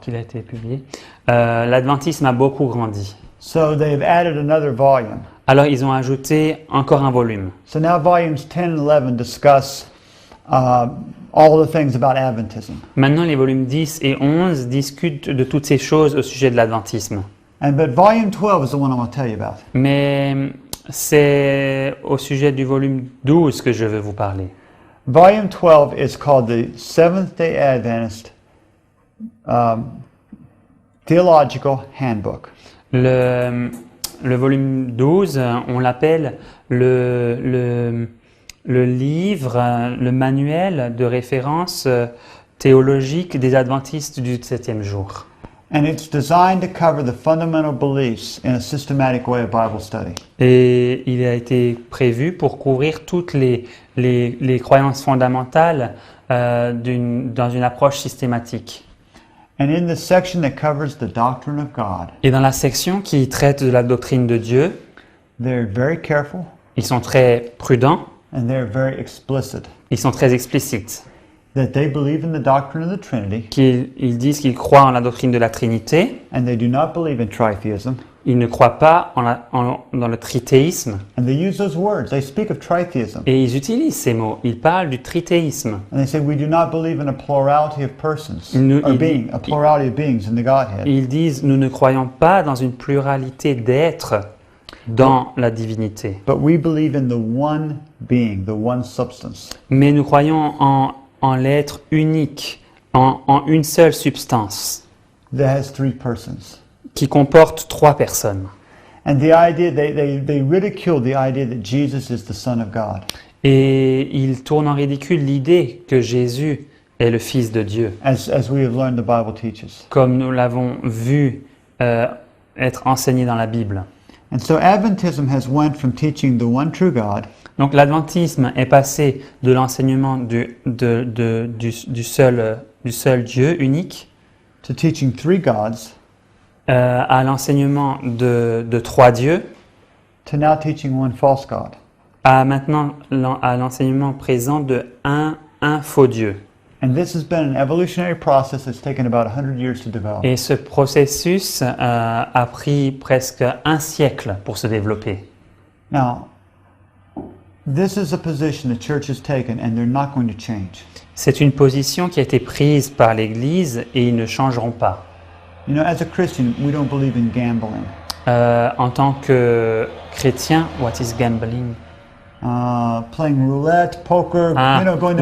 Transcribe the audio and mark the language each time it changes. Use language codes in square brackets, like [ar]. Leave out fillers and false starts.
[fr] qu'il a été publié, l'adventisme a beaucoup grandi. [en] So they've added another volume. [fr] Alors, ils ont ajouté encore un volume. [en] So now volumes 10 and 11 discuss all the things about Adventism. [fr] Maintenant, les volumes 10 et 11 discutent de toutes ces choses au sujet de l'adventisme. [en] But volume 12 is the one I want to tell you about. [fr] Mais c'est au sujet du volume 12 que je veux vous parler. [en] Volume 12 is called the Seventh-day Adventist Theological Handbook. [fr] Le volume 12, on l'appelle le livre, le manuel de référence théologique des adventistes du 7e jour. [en] And it's designed to cover the fundamental beliefs in a systematic way of Bible study. [fr] Et il a été prévu pour couvrir toutes les croyances fondamentales dans une approche systématique. [en] And in the section that covers the doctrine of God, [fr] Et dans la section qui traite de la doctrine de Dieu, [en] they're very careful [fr] ils sont très prudents, [en] and they're very explicit [fr] ils sont très explicites. [en] that they believe in the doctrine of the Trinity [fr] Ils disent qu'ils croient en la doctrine de la Trinité, [en] and they do not believe in tritheism. [fr] ils ne croient pas dans le trithéisme, [en] And they use those words. They speak of tritheism. [fr] et ils utilisent ces mots, ils parlent du trithéisme. [en] And they say we do not believe in a plurality of persons, [fr] Nous- [en] or [fr] il- [en] being, a plurality of beings in the Godhead. [fr] Ils disent, nous ne croyons pas dans une pluralité d'êtres dans la divinité, [en] But we believe in the one being, the one substance. [fr] mais nous croyons en l'être unique, en une seule substance, [en] That has three persons. [fr] qui comporte 3 personnes. [en] And the idea, they ridicule the idea that Jesus is the Son of God. [fr] Et ils tournent en ridicule l'idée que Jésus est le Fils de Dieu, [en] As we have learned the Bible teaches. [fr] comme nous l'avons vu être enseigné dans la Bible. [en] And so Adventism has went from teaching the one true God [fr] Donc l'adventisme est passé de l'enseignement du seul Dieu unique [en] to teaching three gods [fr] à l'enseignement de 3 dieux, [en] to now teaching one false God. [fr] à maintenant à l'enseignement présent de un faux Dieu. [en] And this has been an evolutionary process that's taken about 100 years to develop. [fr] Et ce processus a pris presque un siècle pour se développer. [en] Now, this is a position the church has taken and they're not going to change. [fr] C'est une position qui a été prise par l'Église et ils ne changeront pas. [en] You know, as a Christian, we don't believe in gambling. [fr] En tant que chrétien, [en] what is gambling? Playing roulette, poker, going to